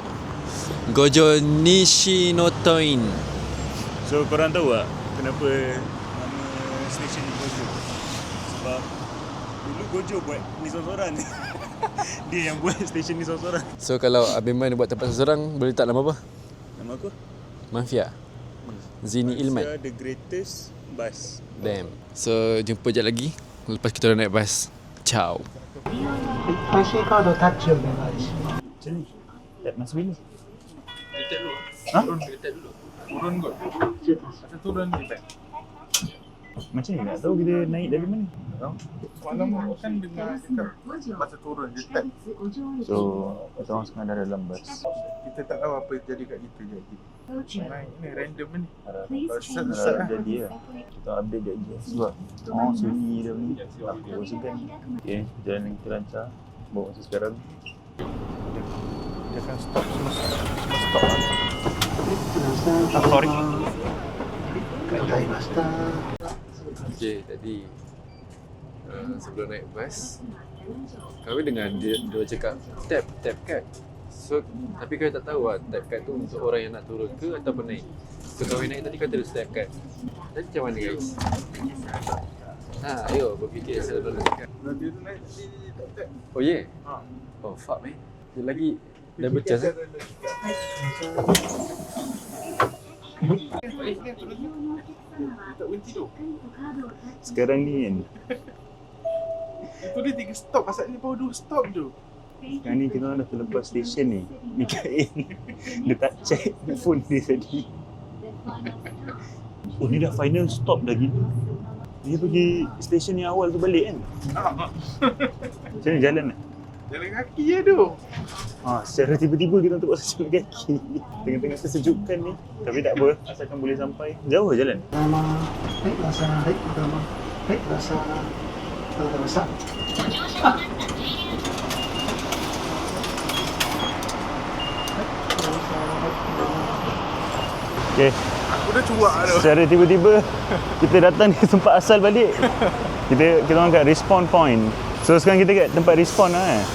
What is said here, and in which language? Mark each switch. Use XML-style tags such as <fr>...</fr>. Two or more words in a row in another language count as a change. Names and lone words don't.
<ms>Gojo Nishinotoin. So korang tahu tak kenapa nama stesen ni Gojo? Sebab dulu Gojo buat ni sorang-sorang. Dia yang buat stesen ni sorang-sorang. So kalau Abiman buat tempat seorang, boleh tak nama apa? Nama aku? Mafia. Zini Ilman. Mafia The Greatest Bus. Damn. So jumpa sekejap lagi lepas kita orang naik bas. Ciao.</ms> <ja>IC カードタッチお願いします。</ja> <ms>Macam ni? Tap masuk dulu. Tap dulu. Ha? Tap dulu. Turun kot. Macam turun ni tap. Macam ni tak tahu kita naik dari mana. Malam kan dengar cakap masa turun je tap. So, kita orang sekarang dah dalam bus. Kita tak tahu apa jadi kat kita jadi. Naik ni random ni. Harap jadi lah. Kita update dia je. Sebab sunyi dah ni. Aku segan. Okay, jalan kita lancar. Bawa masa sekarang. Dia akan stop semua stop lah. Sorry.</ms> <ja>ございました。</ja> <ms>Okay, tadi sebelum naik bas, kami dengar dia cakap tap kad. So, tapi kami tak tahu lah tap kad tu untuk orang yang nak turun ke ataupun naik. So, kami naik tadi kata dia tap kad. Jadi macam mana guys? Ayo berfikir sebelum nak cakap. Dia tu naik di tap.</ms> <en>Oh yeah? Oh fuck man.</en> <ms>Dia lagi dah bercas eh? Tak berhenti tu. Sekarang ni kan. Itu dia 3 stop. Asal ni baru 2 stop tu. Sekarang ni kita orang dah terlepas stesen ni. Mikael dia tak</ms> <en>check phone</en> <ms>dia tadi. Oh ni dah</ms> <en>final stop</en> <ms>dah gitu. Dia pergi stesen yang awal tu balik kan? Macam mana jalan lah? Jalan kaki je tu. Secara tiba-tiba kita untuk buat jalan kaki. Tengah-tengah kesejukan ni. Tapi tak apa, asalkan boleh sampai. Jauh jalan.</ms> <ja>はい、ください。はい、どうも。はい、ください。ありがとうございました。</ja> <ms>Okay. Aku dah cuak tu. Secara tiba-tiba kita datang di tempat asal balik. Kita orang kat</ms> <en>respawn point.</en> <ms>So sekarang kita kat tempat respawn lah eh.</ms>